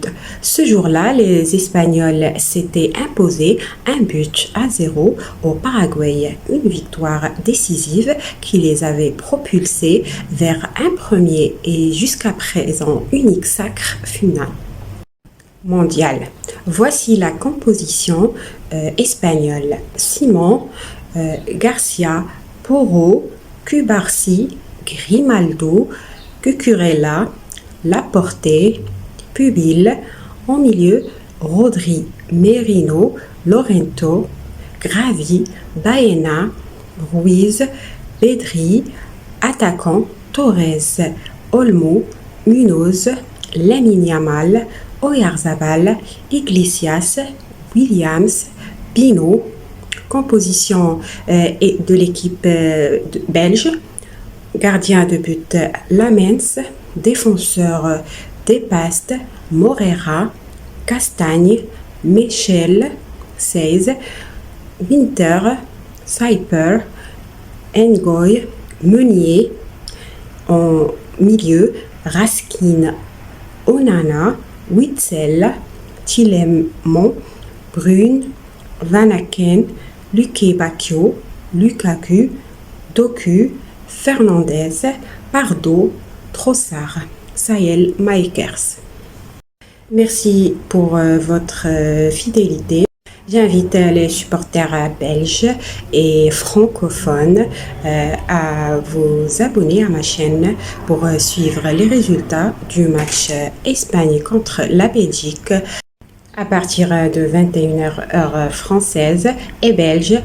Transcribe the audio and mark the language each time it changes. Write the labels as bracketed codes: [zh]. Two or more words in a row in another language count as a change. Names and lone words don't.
[fr] Ce jour-là, les Espagnols s'étaient imposés 1-0 au Paraguay, une victoire décisive qui les avait propulsés vers un premier et jusqu'à présent unique sacre final mondial. Voici la composition espagnole. Simon, Garcia, Porro, Cubarsí, Grimaldo, Cucurella, Laporte, Pubil, en milieu, Rodri, Merino, Lorento, Gravi, Baena, Ruiz, Pedri, attaquant, Torres, Olmo, Munoz, Lamine Yamal, Oyarzabal, Iglesias, Williams, Pino. Composition de l'équipe belge. Gardien de but, Lamens. Défenseur, Depast, Morera, Castagne, Michel, Seize, Winter, Saiper, Ngoy, Meunier. En milieu, Raskin, Onana, Witzel, Tillemont, Brune, Van Aken, Luque Bacchio, Lukaku, Doku, Fernandez, Pardo, Trossard, Sahel Makers. Merci pour votre fidélité. J'invite les supporters belges et francophones à vous abonner à ma chaîne pour suivre les résultats du match Espagne contre la Belgique à partir de 21h heure française et belge.